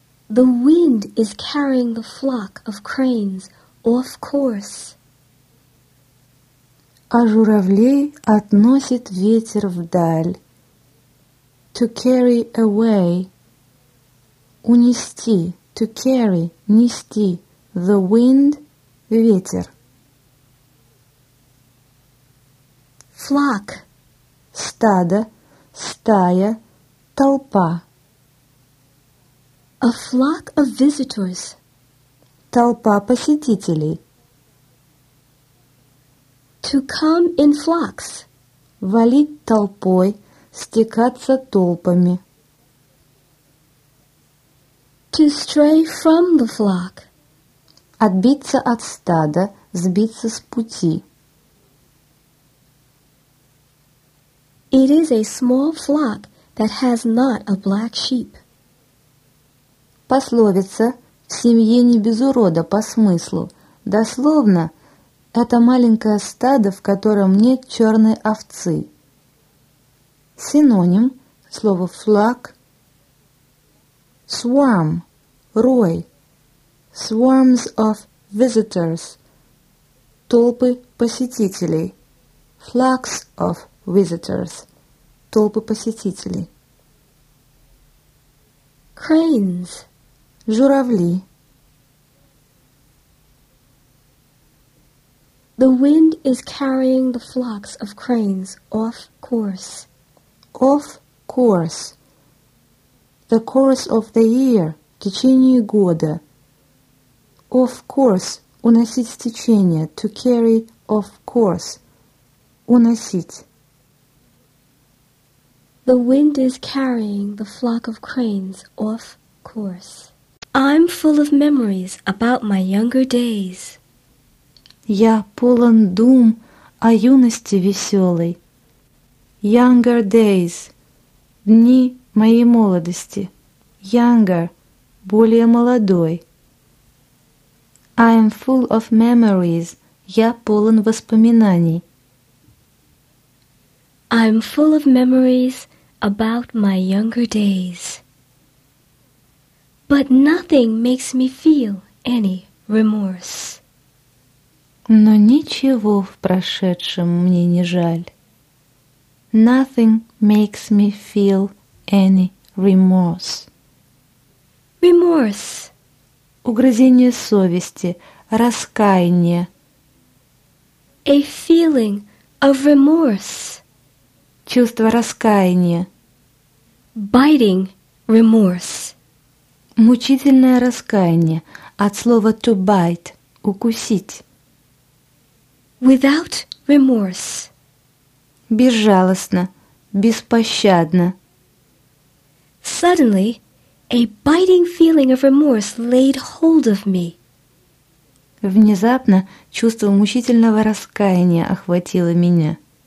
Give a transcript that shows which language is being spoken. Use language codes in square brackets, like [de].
[en] The wind is carrying the flock of cranes off course. [ru] А журавлей относит ветер вдаль. [en] To carry away. Унести. To carry. Нести. The wind. Ветер. Flock. [ru] Стадо, стая, толпа. [en] A flock of visitors. [ru] Толпа посетителей. [en] To come in flocks. [ru] Валить толпой, стекаться толпами. [en] To stray from the flock. [ru] Отбиться от стада, сбиться с пути. [en] It is a small flock that has not a black sheep. [ru] Пословица «в семье не без урода» по смыслу. Дословно, это маленькое стадо, в котором нет черной овцы. Синоним слова «flock» – «swarm» – «рой». [en] «Swarms of visitors» [ru] – «толпы посетителей». [en] «Flocks of visitors» [ru] – толпы посетителей. [en] Cranes. [ru] Журавли. [en] The wind is carrying the flocks of cranes off course. Off course. The course of the year. [ru] Течение года. [en] Off course. [ru] Уносить с течения. [en] To carry off course. [ru] Уносить. [en] The wind is carrying the flock of cranes off course. I'm full of memories about my younger days. [ru] Я полон дум о юности веселой. [en] Younger days. [ru] Дни моей молодости. [en] Younger. [ru] Более молодой. [en] I'm full of memories. [ru] Я полон воспоминаний. [en] I'm full of memories about my younger days. But nothing makes me feel any remorse. [ru] Но ничего в прошедшем мне не жаль. [en] Nothing makes me feel any remorse. Remorse. [ru] Угрызение совести, раскаяние. [en] A feeling of remorse. [ru] Чувство раскаяния. [en] Biting remorse. [ru] Мучительное раскаяние. От слова to bite. Укусить. [en] Without remorse. [ru] Безжалостно. Беспощадно. [en] Suddenly, a biting feeling of remorse laid hold of me. [ru] Внезапно чувство мучительного раскаяния охватило меня.